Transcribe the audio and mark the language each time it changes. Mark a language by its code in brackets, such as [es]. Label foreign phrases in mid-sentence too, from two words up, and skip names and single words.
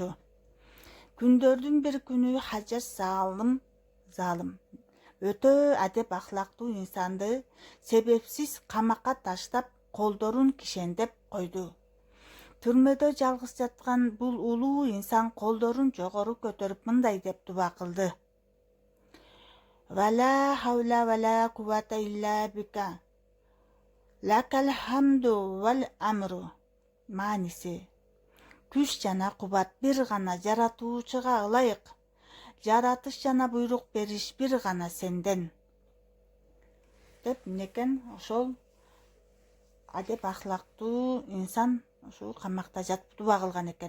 [ky] Күндөрдүн бир күнү Хаджач Залым өтө адеп ахлактуу инсанды себепсиз камакка таштап колдорун кишендеп койду. Түрмөдө жалгыз жаткан бул улуу инсан колдорун жогору көтөрүп мындай деп дуба кылды. [ar] ولا حول ولا قوة إلا بك. لك الحمد والأمر. [ky] Маниси: күч жана кубат бир гана жаратуучуга ылайык. Жаратыш жана буйрук бериш бир гана сенден. Деп некен ошол адеп ахлактуу инсан ушул камакта жатып дуба кылган экен.